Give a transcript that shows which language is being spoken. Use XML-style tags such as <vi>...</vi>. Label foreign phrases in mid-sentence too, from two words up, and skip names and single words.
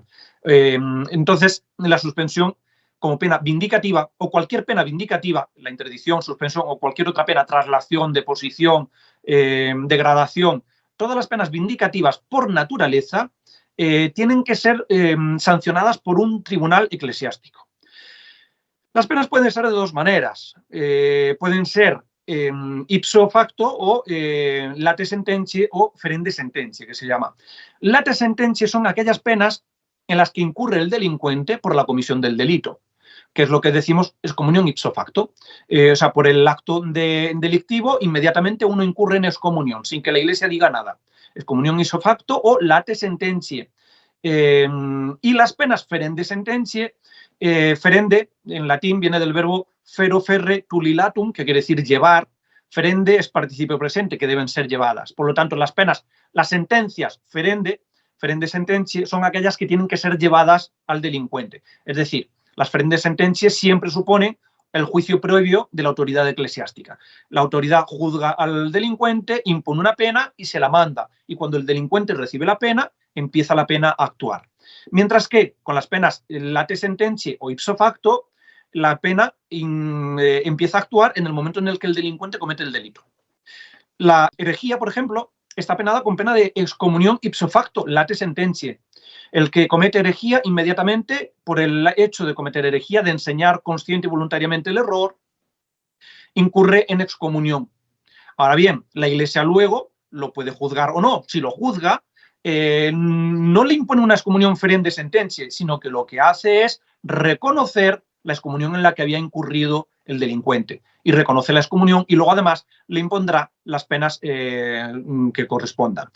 <es>Entonces, la suspensión como pena vindicativa o cualquier pena vindicativa, la interdicción, suspensión o cualquier otra pena, traslación, deposición, degradación, todas las penas vindicativas por naturaleza tienen que ser sancionadas por un tribunal eclesiástico. Las penas pueden ser de 2 maneras. Pueden ser</es> <la>ipso facto</la> <es>o</es> <la>late sententiae</la> <es>o</es> <la>ferende sententiae,</la> <es>que se llama.</es> <la>Late sententiae</la> <es>son aquellas penas en las que incurre el delincuente por la comisión del delito, que es lo que decimos excomunión</es> <la>ipso facto.</la> <es>O sea, por el acto delictivo, inmediatamente uno incurre en excomunión, sin que la Iglesia diga nada. Excomunión</es> <la>ipso facto</la> <es>o</es> <la>late sententiae.</la> <es>Y las penas</es> <la>ferende sententiae,</la> <es>ferende en latín viene del verbo</es> <la>fero ferre tulilatum,</la> <es>que quiere decir llevar. Ferende es participio presente, que deben ser llevadas. Por lo tanto, las penas, las sentencias</es> <la>ferende sententiae</la> <es>son aquellas que tienen que ser llevadas al delincuente. Es decir, las</es> <la>ferende sententiae</la> <es>siempre suponen el juicio previo de la autoridad eclesiástica. La autoridad juzga al delincuente, impone una pena y se la manda. Y cuando el delincuente recibe la pena, empieza la pena a actuar. Mientras que con las penas</es> <la>late sententiae</la> <es>o</es> <la>ipso facto,</la> <es>la pena empieza a actuar en el momento en el que el delincuente comete el delito. La herejía, por ejemplo, está penada con pena de excomunión</es> <la>ipso facto, late sententiae.</la> <es>El que comete herejía inmediatamente, por el hecho de cometer herejía, de enseñar consciente y voluntariamente el error, incurre en excomunión. Ahora bien, la Iglesia luego lo puede juzgar o no. Si lo juzga, no le impone una excomunión</es> <la>ferende sentencia,</la> <es>sino que lo que hace es reconocer la excomunión en la que había incurrido el delincuente y reconoce la excomunión y luego además le impondrá las penas que correspondan.</es>